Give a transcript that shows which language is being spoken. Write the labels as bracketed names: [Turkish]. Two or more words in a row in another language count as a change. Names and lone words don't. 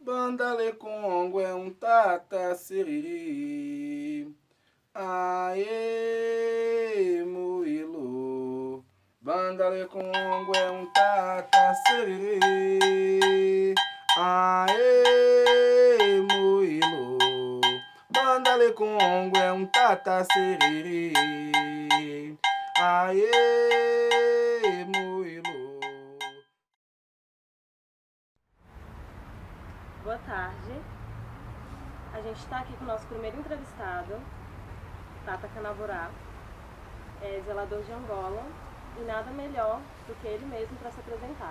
[Kongo] Bandale Congo é um tata siriri. Aê, Muilo. Bandale Congo é um tata siriri. Aê, Muilo. Bandale Congo é um tata siriri. Aê, Muilo. [Portuguese] Boa tarde. A gente está aqui com o nosso primeiro entrevistado, Tata Canaburá, zelador de Angola, e nada melhor do que ele mesmo para se apresentar.